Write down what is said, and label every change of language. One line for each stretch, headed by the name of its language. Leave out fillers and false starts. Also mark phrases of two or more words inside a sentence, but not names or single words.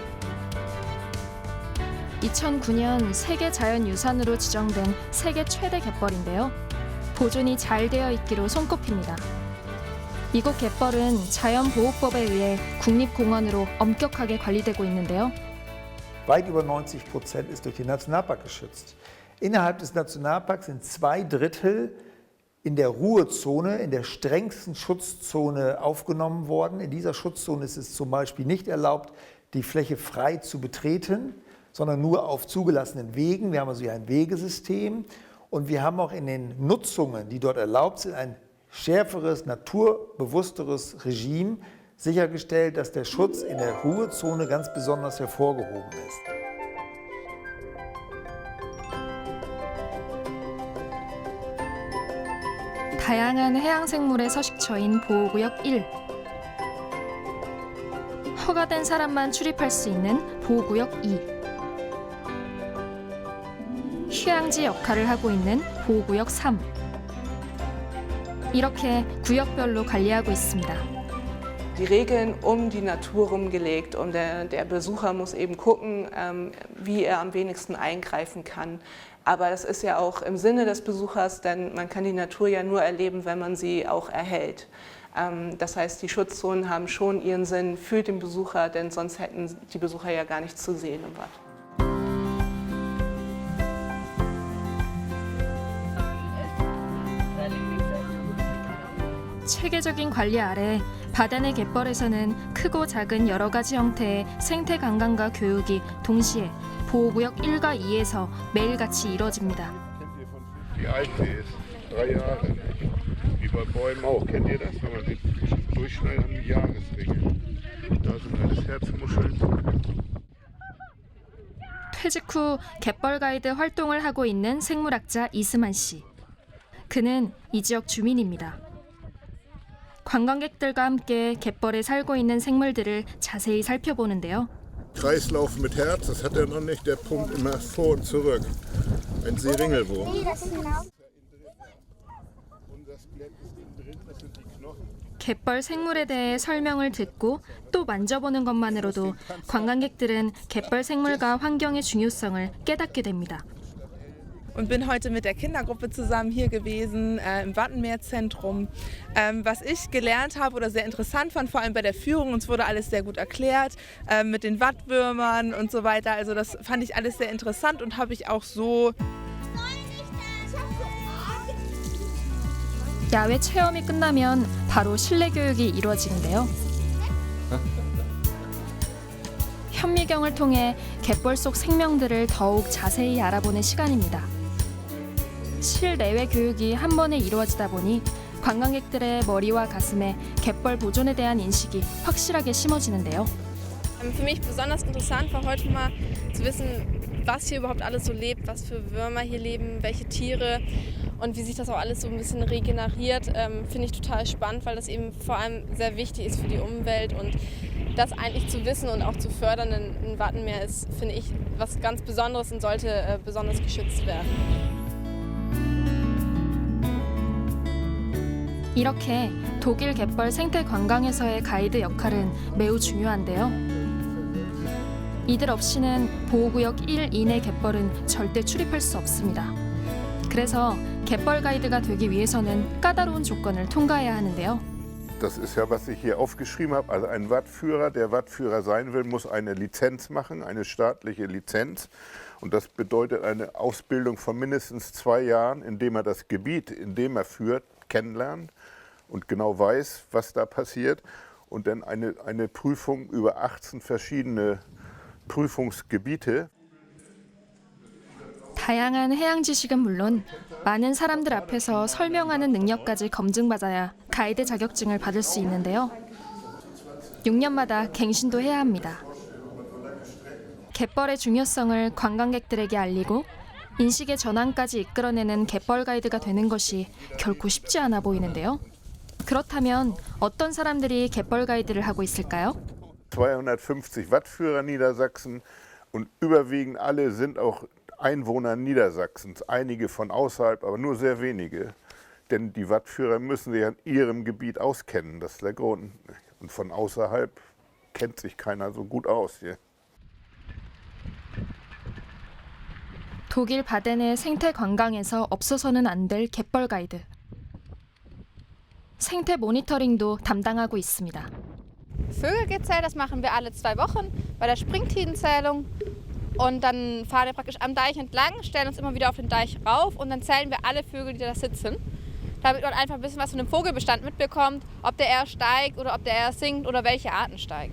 Korean: 2009년 세계 자연유산으로 지정된 세계 최대 갯벌인데요. 보존이 잘 되어 있기로 손꼽힙니다. 이곳 갯벌은 자연보호법에 의해 국립공원으로 엄격하게 관리되고 있는데요.
German: Weit über 90% ist durch den Nationalpark geschützt. Innerhalb des Nationalparks sind 2/3 in der Ruhezone, in der strengsten Schutzzone aufgenommen worden. In dieser Schutzzone ist es zum Beispiel nicht erlaubt, die Fläche frei zu betreten, sondern nur auf zugelassenen Wegen. Wir haben also hier ein Wegesystem und wir haben auch in den Nutzungen, die dort erlaubt sind, ein schärferes, naturbewussteres Regime sichergestellt, dass der Schutz in der Ruhezone ganz besonders hervorgehoben ist.
Korean: 다양한 해양생물의 서식처인 보호구역 1. 허가된 사람만 출입할 수 있는 보호구역 2. 휴양지 역할을 하고 있는 보호구역 3. 이렇게 구역별로 관리하고 있습니다.
German: Die Regeln um die Natur rumgelegt und der Besucher muss eben gucken, wie er am wenigsten eingreifen kann. Aber das ist ja auch im Sinne des Besuchers, denn man kann die Natur ja nur erleben, wenn man sie auch erhält. Das heißt, die Schutzzonen haben schon ihren Sinn für den Besucher, denn sonst hätten die Besucher ja gar nichts zu sehen im Watt.
Korean: 체계적인 관리 아래 바덴의 갯벌에서는 크고 작은 여러 가지 형태의 생태 관광과 교육이 동시에 보호구역 1과 2에서 매일같이 이뤄집니다.
German: Die alte ist 3 Jahre. Wie bei Bäumen auch. Kennt ihr das? Wenn man sie durchschneidet, haben die Jahresringe. Da sind alles Herzmuscheln.
Korean: 퇴직 후 갯벌 가이드 활동을 하고 있는 생물학자 이스만 씨. 그는 이 지역 주민입니다. 관광객들과 함께 갯벌에 살고 있는 생물들을 자세히 살펴보는데요.
German: Kreislauf mit Herz, das hat er noch nicht. Der pumpt immer vor und zurück. Ein Seeringelwurm.
Korean: 갯벌 생물에 대해 설명을 듣고 또 만져보는 것만으로도 관광객들은 갯벌 생물과 환경의 중요성을 깨닫게 됩니다.
German: Und bin heute mit der Kindergruppe zusammen hier gewesen im Wattenmeerzentrum. Was ich gelernt habe oder sehr interessant fand, vor allem bei der Führung, uns wurde alles sehr gut erklärt mit den Wattwürmern und so weiter. Also das fand ich alles sehr interessant und habe ich auch so.
Korean: 야외 체험이 끝나면 바로 실내 교육이 이루어지는데요. 현미경을 통해 갯벌 속 생명들을 더욱 자세히 알아보는 시간입니다. 실내외 교육이 한 번에 이루어지다 보니 관광객들의 머리와 가슴에 갯벌 보존에 대한 인식이 확실하게 심어지는데요.
German: Für mich besonders interessant war heute mal zu wissen, was hier überhaupt alles so lebt, was für Würmer hier leben, welche Tiere und wie sich das auch alles so ein bisschen regeneriert. Finde ich total spannend, weil das eben vor allem sehr wichtig ist für die Umwelt und das eigentlich zu wissen und auch zu fördern in Wattenmeer ist, finde ich, was ganz Besonderes und sollte besonders geschützt werden.
Korean: 이렇게 독일 갯벌 생태 관광에서의 가이드 역할은 매우 중요한데요. 이들 없이는 보호구역 1 이내 갯벌은 절대 출입할 수 없습니다. 그래서 갯벌 가이드가 되기 위해서는 까다로운 조건을 통과해야 하는데요.
German: Das ist ja, was ich hier aufgeschrieben habe. Also ein Wattführer, der Wattführer sein will, muss eine Lizenz machen, eine staatliche Lizenz. Und das bedeutet eine Ausbildung von mindestens 2 Jahren, indem er das Gebiet, in dem er führt, kennenlernt und genau weiß, was da passiert. Und dann eine Prüfung über 18 verschiedene Prüfungsgebiete.
Korean: 다양한 해양 지식은 물론 많은 사람들 앞에서 설명하는 능력까지 검증받아야 가이드 자격증을 받을 수 있는데요. 6년마다 갱신도 해야 합니다. 갯벌의 중요성을 관광객들에게 알리고 인식의 전환까지 이끌어내는 갯벌 가이드가 되는 것이 결코 쉽지 않아 보이는데요. 그렇다면 어떤 사람들이 갯벌 가이드를 하고 있을까요?
German: 250 Wattführer Niedersachsen und überwiegend alle sind auch Einwohner Niedersachsens, einige von außerhalb, aber nur sehr wenige. Denn die Wattführer müssen sich an ihrem Gebiet auskennen, das ist der Grund. Und von außerhalb kennt sich keiner so gut aus hier.
Korean: 독일 바덴의 생태 관광에서 없어서는 안 될 갯벌 가이드. 생태 모니터링도 담당하고 있습니다.
German: Vögelgezähl, das machen wir alle 2 Wochen bei der Springtidenzählung. Und dann fahren wir praktisch am Deich entlang, stellen uns immer wieder auf den Deich rauf und dann zählen wir alle Vögel, die da sitzen. Damit man einfach ein bisschen was von dem Vogelbestand mitbekommt, ob der eher steigt oder ob der eher sinkt oder welche Arten steigen.